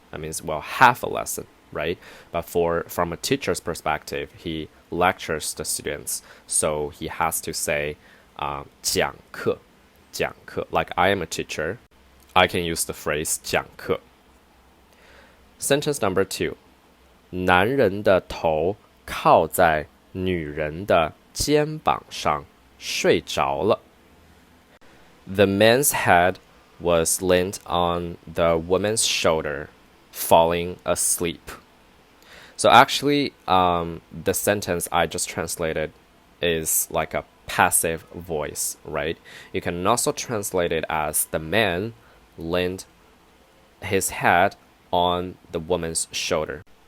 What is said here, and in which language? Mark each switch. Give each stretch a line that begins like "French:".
English: That means, well, have a lesson, right? But from a teacher's perspective, he lectures the students, so he has to say 讲课.
Chinese: 讲课.
English: Like I am a teacher, I can use the phrase 讲课. Sentence number 2.
Chinese: 男人的头靠在女人的肩膀上睡着了。
English: The man's head was leaned on the woman's shoulder, falling asleep. So actually, the sentence I just translated is like a passive voice, right? You can also translate it as the man leaned his head on the woman's shoulder.